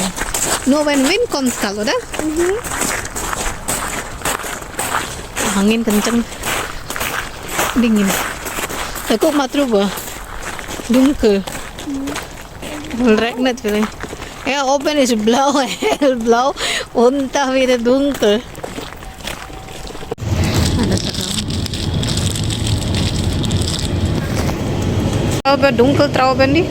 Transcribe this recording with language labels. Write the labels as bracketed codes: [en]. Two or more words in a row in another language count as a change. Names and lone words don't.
[de] Nur wenn Wind kommt kall, oder? [id] Angin kenceng. Dingin. [de] Guck mal drüber. Dunkel. Regnet vielleicht. Ja, oben ist blau, hellblau und da wieder dunkel. Trauben, Dunkeltrauben die?